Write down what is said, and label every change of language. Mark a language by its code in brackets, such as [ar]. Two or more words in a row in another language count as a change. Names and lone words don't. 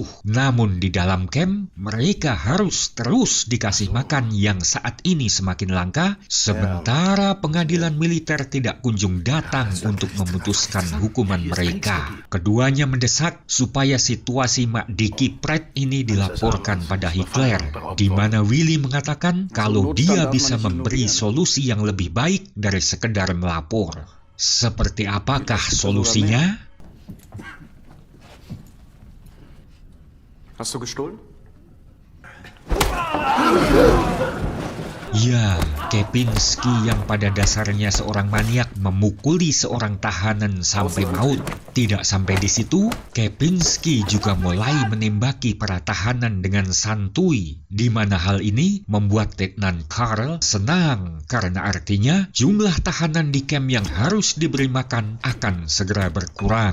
[id] Namun di dalam camp, mereka harus terus dikasih makan yang saat ini semakin langka, sementara pengadilan militer tidak kunjung datang untuk memutuskan hukuman mereka. Keduanya mendesak supaya situasi Mak Diki Pret ini dilaporkan pada Hitler, di mana Willy mengatakan kalau dia bisa memberi solusi yang lebih baik dari sekedar melapor. Seperti apakah solusinya? [de] Hast du gestohlen? [id] Ya, Kepinski yang pada dasarnya seorang maniak memukuli seorang tahanan sampai maut. Tidak sampai di situ, Kepinski juga mulai menembaki para tahanan dengan santuy, di mana hal ini membuat Letnan Karl senang karena artinya jumlah tahanan di camp yang harus diberi makan akan segera berkurang.